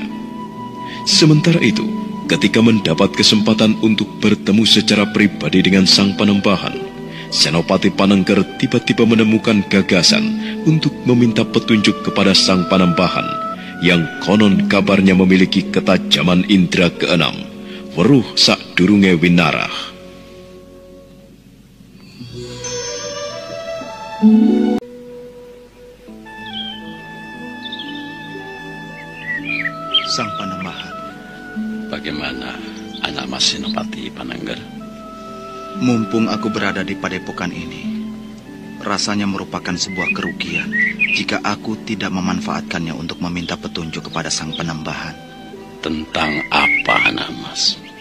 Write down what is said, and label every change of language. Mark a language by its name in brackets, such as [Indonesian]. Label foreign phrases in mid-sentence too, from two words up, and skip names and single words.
[Indonesian] Sementara itu, ketika mendapat kesempatan untuk bertemu secara pribadi dengan Sang Panembahan, Senopati Panengger tiba-tiba menemukan gagasan untuk meminta petunjuk kepada Sang Panembahan yang konon kabarnya memiliki ketajaman indera keenam, [Javanese] weruh sakdurunge winarah. [Indonesian] Sang Panembahan. Bagaimana anak Mas Senopati Panengger? Mumpung aku berada di padepokan ini, rasanya merupakan sebuah kerugian jika aku tidak memanfaatkannya untuk meminta petunjuk kepada Sang Panembahan. Tentang apa, anak Mas?